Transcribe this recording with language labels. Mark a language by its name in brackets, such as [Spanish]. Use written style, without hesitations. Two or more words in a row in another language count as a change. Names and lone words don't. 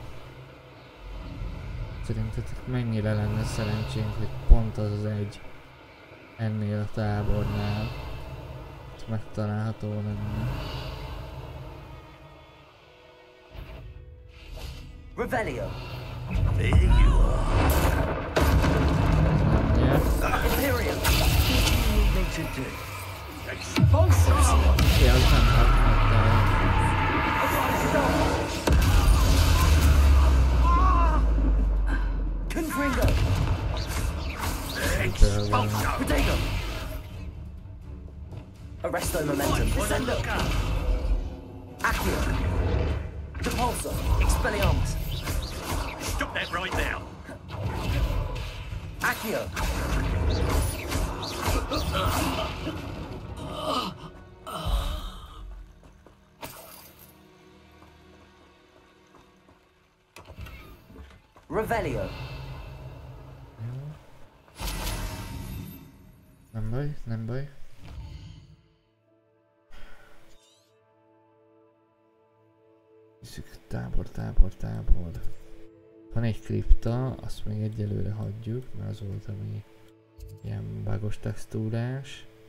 [Hungarian] Szerintetek mennyire lenne szerencsénk, hogy pont az az egy ennél a tábornál megtalálható lenne. Revelio. [English] There you are. [Hungarian] Imperial. [English] What do you need me to do? [Hungarian] Ja, az nem hatnak. Confringo. Protego. Arresto momentum. Descendo. Accio. Depulso. Expelliarmus. [English] Stop that right now. [Hungarian] Accio. Revelio. Nem baj, nem baj. Nézzük, tábor. Van egy kripta, azt még egyelőre hagyjuk, mert az volt, ami ilyen bugos textúrás.